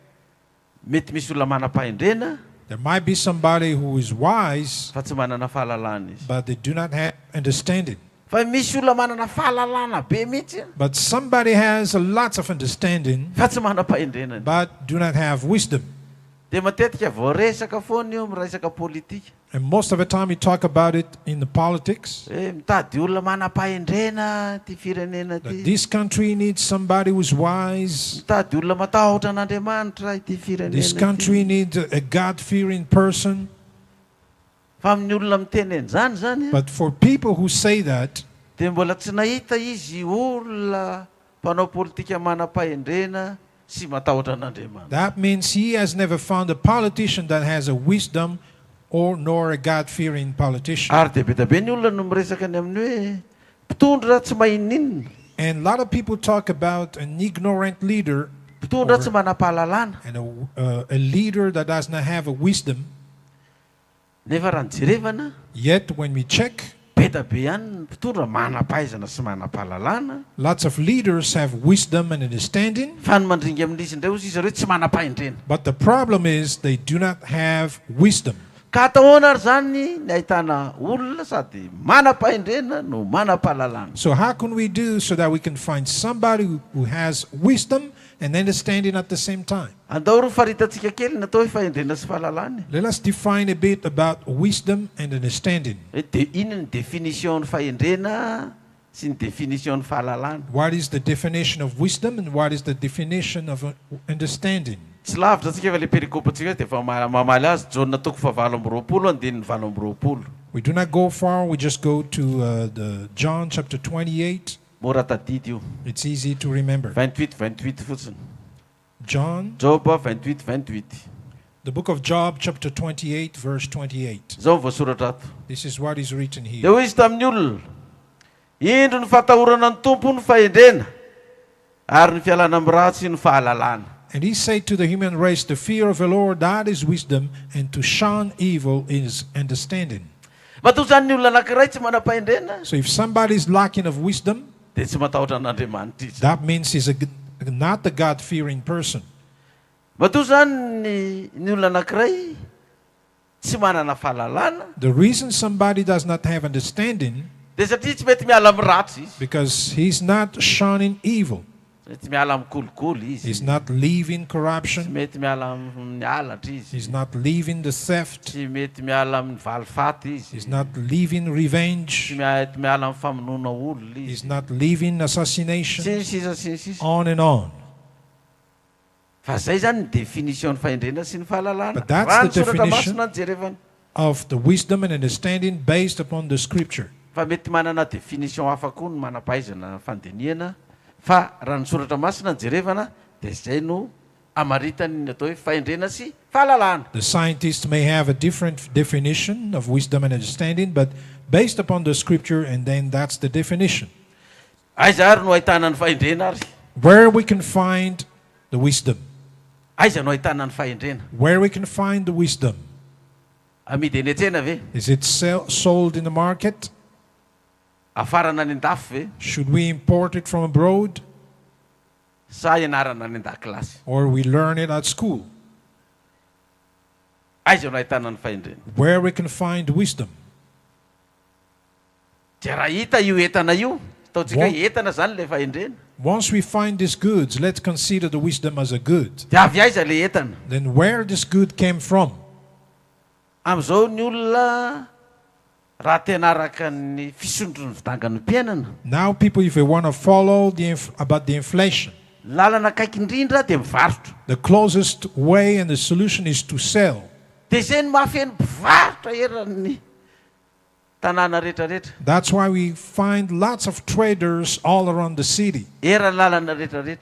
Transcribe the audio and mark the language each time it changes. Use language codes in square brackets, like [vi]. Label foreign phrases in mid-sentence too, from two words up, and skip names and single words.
[en] There might be somebody who is wise, but they do not have understanding. But somebody has lots of understanding, but do not have wisdom. And most of the time we talk about it in the politics. [mg] Mitady olona manam-pahendrena ty firenena [en] That [mg] ty. [en] this country needs somebody who's wise. [mg] Mitady olona matahotra an'Andriamanitra ty firenena. [en] This country needs a God-fearing person. [mg] Fa amin'ny olona miteny an'izany zany. [en] But for people who say that, [mg] dia mbola tsy nahita izy olona mpanao politika manam-pahendrena sy matahotra an'Andriamanitra. [en] that means he has never found a politician that has a wisdom or nor a God-fearing politician. [mg] Ary dia be dia be ny olona no miresaka ny amin'ny hoe mpitondra tsy mahininina. [en] And a lot of people talk about an ignorant leader [mg] mpitondra tsy manam-pahalalana. [en] and a leader that does not have a wisdom. [mg] Nefa raha ny jerevana, [en] Yet when we check, [mg] be dia be ihany ny mpitondra manam-pahaizana sy manam-pahalalana. [en] lots of leaders have wisdom and understanding. [mg] Fa ny mandringa amin'izy indray ozy izy ireo tsy manam-pahendrena. [en] But the problem is they do not have wisdom. [mg] Ka atahoana ary zany ny ahitana olona sady manam-pahendrena no manam-pahalalana. [en] So how can we do so that we can find somebody who has wisdom and understanding at the same time? [mg] Andao ro faritantsika kely natao hoe fahendrena sy fahalalana. [en] Let us define a bit about wisdom and understanding. [mg] Inona ny definition ny fahendrena sy ny definition ny fahalalana? [en] What is the definition of wisdom and what is the definition of understanding? [mg] Tsy lavitra tsika efa le perikopantsika dia efa mamaly azy Jauna toko fa 7:20 andininy 7:20. [en] We do not go far, we just go to the John chapter 28. [mg] Mora tadidy io. [en] It's easy to remember. [mg] 28 fotsiny. [en] John, Job 28. the book of Job chapter 28 verse 28. [mg] Zao ny voasoratra ato. [en] This is what is written [mg] Dia [en] here. [mg] hoy izy tamin'ny olona, indro ny fahatahorana ny tompo ny fahendrena ary ny fialana amin'ny ratsy ny fahalalana. [en] And he said to the human race, the fear of the Lord, that is wisdom, and to shun evil is understanding. [mg] Matoa zany ny olona anankiray tsy manam-pahendrena [en] So if somebody is lacking of wisdom, [mg] dia tsy matahotra an'Andriamanitra izy. [en] that means he's not a God-fearing person. [mg] Matoa zany ny olona anankiray tsy manana fahalalana [en] The reason somebody does not have understanding, [mg] dia satria tsy mety miala amin'ny ratsy izy. [en] because he's not shunning evil. [mg] Tsy miala amin'ny kolikoly izy. [en] He's not leaving [mg] Tsy [en] corruption. [mg] mety miala amin'ny alatra izy. [en] He's not leaving the theft. [mg] Tsy mety miala amin'ny valifaty izy. [en] He's not leaving [mg] Tsy [en] revenge. [mg] mety miala amin'ny famonoana olona izy. [en] He's not leaving assassination. [mg] Sy ny sisa. [en] On and on. [mg] Fa zay zany ny definition ny fahendrena sy ny fahalalana. [en] But that's [mg] Raha [en] the [mg] ny soratra [en] definition [mg] masina ny jerevana. [en] of the wisdom and understanding based upon the scripture. [mg] Fa mety manana definition hafa koa ny manam-pahaizana fandiniana. Fa raha ny soratra masina ny jerevana dia zay no amaritany ny atao hoe fahendrena sy fahalalana. [en] The scientists may have a different definition of wisdom and understanding, but based upon the scripture, and then that's the definition. [mg] Aiza ary no ahitana ny fahendrena ary? [en] Where we can find the wisdom. [mg] Aiza no ahitana ny fahendrena? [en] Where we can find the wisdom. [mg] Amidy eny an-tsena ve? [en] Is it sold in the market? [mg] Afarana any an-dafo ve? [en] Should we import it from abroad? [mg] Sa ianarana any an-dakilasy? [en] Or we learn it at school? [mg] Aiza no ahitana ny fahendrena? [en] Where we can find wisdom. [mg] Dia raha hita io entana io, ataontsika entana zany le fahendrena. [en] Once we find these goods, let's consider the wisdom as a good. [mg] Dia avy aiza le entana? [en] Then where this good came from? [mg] Amin'izao ny olona raha tena araka ny fisondro ny vidangan'ny mpiainana. [en] Now people, if they want to follow about the inflation, [mg] Lalana akaiky indrindra dia mivarotra. [en] the closest way and the solution is to sell. [mg] Dia zay ny mahafeno mpivarotra eran'ny tanàna rehetrarehetra. [en] That's why we find lots of traders all around the city, [mg] Eran'ny lalana rehetrarehetra.